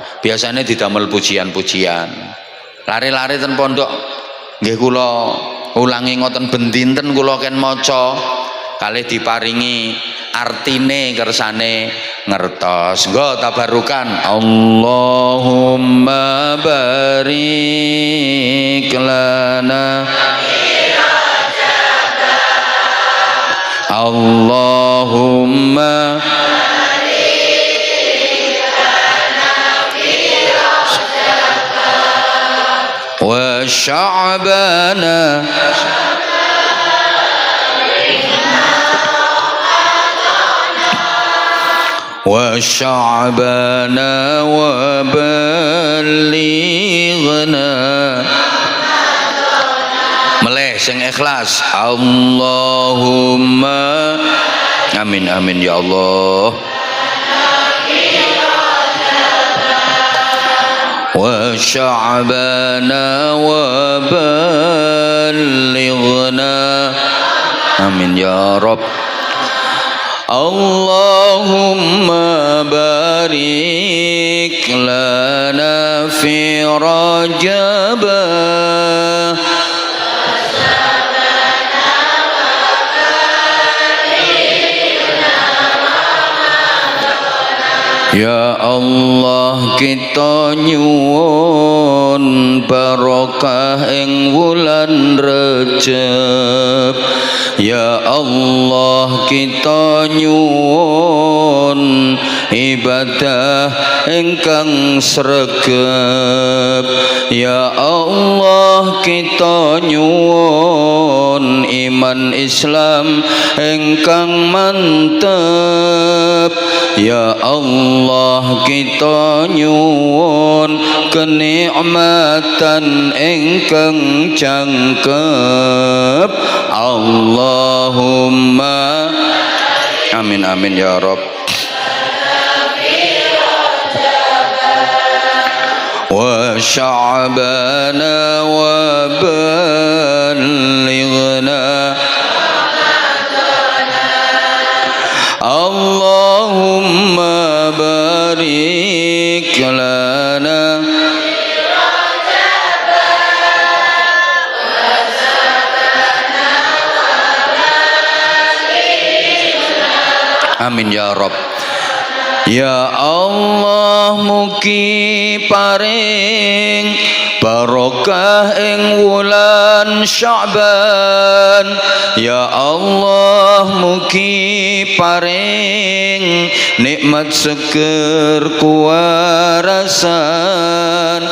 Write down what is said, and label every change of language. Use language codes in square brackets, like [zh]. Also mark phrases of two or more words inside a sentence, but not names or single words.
[jv] Biasanya didamel pujian-pujian. Lari-lari ten pondok nggih kula ulangi ngoten ben dinten kula ken maca kalih diparingi artine kersane ngertos. Nggo tabarukan. [ar] اللهم بارك لنا اللهم وشعبان وشعبان وبلغنا. [jv] Meleh sing ikhlas. [ar] اللهم آمين آمين يا الله. وشعبان وبلغنا آمين يا رب. اللهم بارك لنا في رجب يا الله, [jv] kita nyuwun barokah ing wulan Rejab. [ar] يا الله, [jv] kita nyuwun ibadah ingkang sregep. [ar] يا الله [jv] kita nyuwun iman Islam ingkang mantep. [ar] يا الله [jv] kita nyuwun kenikmatan ingkang jangkep. [ar] اللهم آمين آمين يا رب. وشعبان و بلغنا اللهم بارك لنا آمين يا رب. يا الله [jv] mugi paring barokah ing wulan Sya'ban. [ar] يا الله [jv] mugi paring nikmat seger kuwarasan.